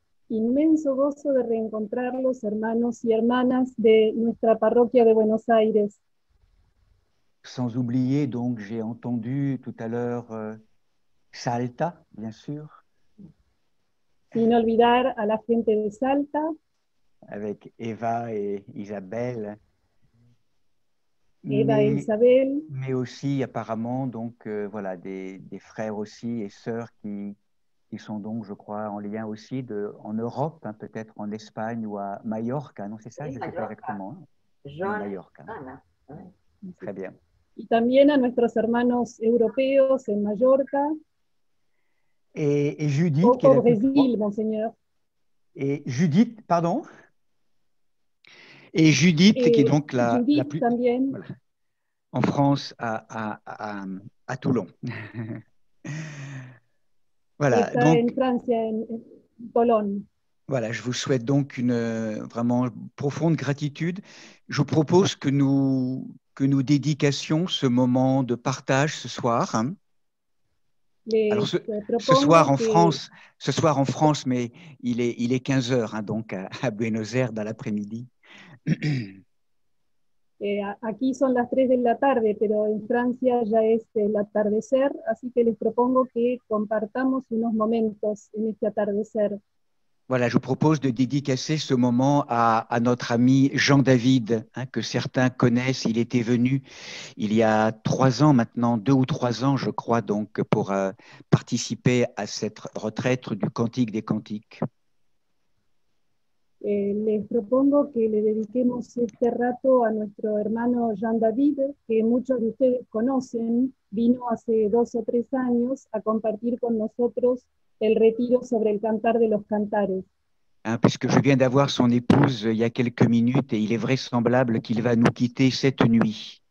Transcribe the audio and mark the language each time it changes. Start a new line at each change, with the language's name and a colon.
Spanish: Inmenso gozo de reencontrarlos, hermanos y hermanas de nuestra parroquia de Buenos Aires.
French: Sans oublier, donc, j'ai entendu tout à l'heure Salta, bien sûr.
Spanish: Sin olvidar a la gente de Salta.
French: Avec Eva et Isabelle. Eva et Isabelle. Mais aussi, apparemment, donc, voilà, des frères aussi et sœurs qui sont donc, je crois, en lien aussi en Europe, hein, peut-être en Espagne ou à Majorca, non, c'est ça? Je ne sais pas exactement. Majorca. Très bien.
Spanish: Y también a nuestros hermanos europeos en Mallorca.
French: Et Judith. Au Brésil, Monseigneur. Et Judith, pardon? Et Judith, qui est donc la plus... Voilà, en France, à Toulon. Voilà,
Spanish: Está
French: donc,
Spanish: en Francia, en Bologne.
French: Voilà, je vous souhaite donc une vraiment profonde gratitude. Je vous propose que nous dédications ce moment de partage ce soir. Hein. Alors, ce soir en France, mais il est 15 heures, hein, donc à Buenos Aires dans l'après-midi.
Spanish: Aquí son las 3 de la tarde, pero en Francia ya es el atardecer, así que les propongo que compartamos unos momentos en este atardecer.
French: Voilà, je vous propose de dédicacer ce moment à notre ami Jean-David, hein, que certains connaissent. Il était venu il y a 3 ans maintenant, 2 ou 3 ans, je crois, donc, pour participer à cette retraite du Cantique des Cantiques.
Spanish: Les propongo que le dediquemos este rato a nuestro hermano Jean-David, que muchos de ustedes conocen, vino hace 2 o 3 años a compartir con nosotros el retiro sobre el Cantar de los Cantares.
French: Hein, puisque je viens d'avoir son épouse il y a quelques minutes et il est vraisemblable qu'il va nous quitter cette nuit.